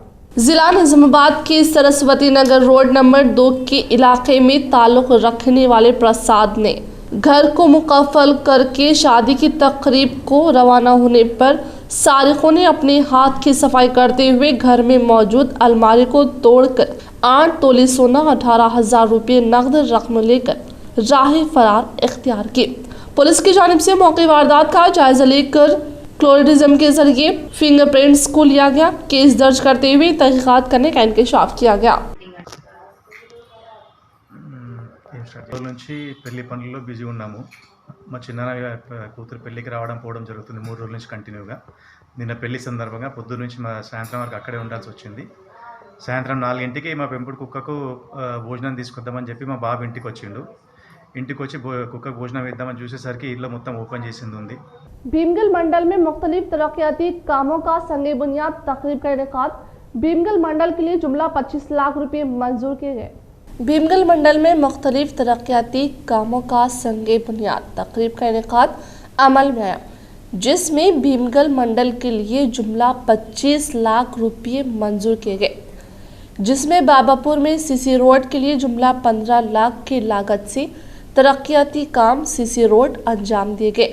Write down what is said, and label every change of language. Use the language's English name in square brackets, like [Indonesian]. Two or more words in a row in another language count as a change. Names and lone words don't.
[Urdu] ضلع نظام آباد کے سرسوتی نگر روڈ نمبر 2 کے علاقے میں تعلق رکھنے والے پرساد نے گھر کو مقفل کر کے شادی کی تقریب کو روانہ ہونے پر سارقوں نے اپنے ہاتھ کی صفائی کرتے ہوئے گھر میں موجود الماری کو توڑ کر 8 تولے سونا 18,000 روپے نقد رقم لے کر راہ فرار اختیار کی۔ پولیس کی جانب سے موقع واردات کا جائزہ لے کر کلوریڈزم کے ذریعے [English] finger prints [Urdu] کو لیا گیا۔ کیس درج کرتے ہوئے تحقیقات کرنے کا انکشاف کیا گیا۔ [Telugu] నుంచి పెళ్లి పనుల్లో బిజీ ఉన్నాము। మా చిన్న కూతురు పెళ్లికి రావడం పోవడం జరుగుతుంది 3 రోజుల నుంచి కంటిన్యూగా। నిన్న పెళ్లి సందర్భంగా పొద్దున్న నుంచి మా సాయంత్రం వరకు అక్కడే ఉండాల్సి వచ్చింది। సాయంత్రం 4 మా పెంపుడు కుక్కకు భోజనం తీసుకొద్దామని చెప్పి మా బాబు ఇంటికి వచ్చిండు। ఇంటికి వచ్చి కుక్కకు భోజనం ఇద్దామని చూసేసరికి ఇల్లు మొత్తం ఓపెన్ చేసింది ఉంది। [Urdu] بھیمگل منڈل میں مختلف ترقیاتی کاموں کا سنگ بنیاد تقریب کا انعقاد. بھیمگل منڈل کے لیے جملہ 25 لاکھ روپے منظور کیے گئے. بھیمگل منڈل میں مختلف ترقیاتی کاموں کا سنگ بنیاد تقریب کا انعقاد عمل میں آیا، جس میں بھیمگل منڈل کے لیے جملہ 25 لاکھ روپے منظور کیے گئے، جس میں باباپور میں [English] CC road [Urdu] کے لیے جملہ 15 لاکھ کی لاگت سے ترقیاتی کام [English] CC road [Urdu] انجام دیے گئے.